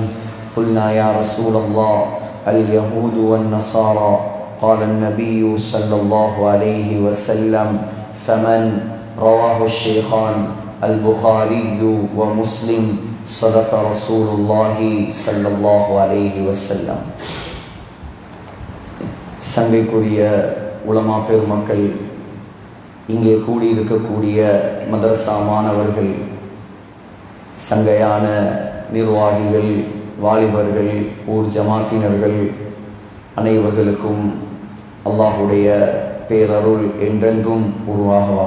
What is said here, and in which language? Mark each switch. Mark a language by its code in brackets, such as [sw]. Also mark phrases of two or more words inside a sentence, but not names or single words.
[ar] قلنا يا رسول الله اليهود والنصارى؟ قال النبي صلى الله عليه وسلم: فمن؟ رواه الشيخان البخاري ومسلم. صدق رسول الله صلى الله عليه وسلم. [ta] சங்கைக்குரிய உலமா பெருமக்கள், இங்கே கூடியிருக்கக்கூடிய மதரசா மாணவர்கள், சங்கையான நிர்வாகிகள், வாலிபர்கள், ஊர் ஜமாத்தினர்கள் அனைவர்களுக்கும் அல்லாஹுடைய பேரருள் என்றென்றும் உருவாகவாக.